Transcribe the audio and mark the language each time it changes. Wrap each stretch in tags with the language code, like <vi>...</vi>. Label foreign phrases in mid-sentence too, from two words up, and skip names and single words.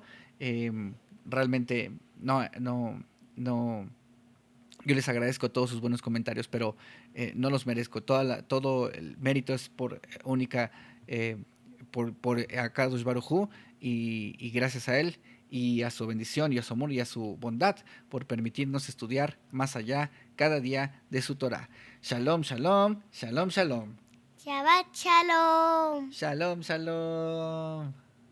<es>Realmente no, yo les agradezco todos sus buenos comentarios, pero no los merezco. Todo el mérito es por única, por</es> <he>הקדוש ברוך הוא</he> <es>y gracias a él y a su bendición y a su amor y a su bondad por permitirnos estudiar más allá cada día de su Torah.</es> <he>שלום, שלום, שלום, שלום. שבת שלום. שלום, שלום.</he>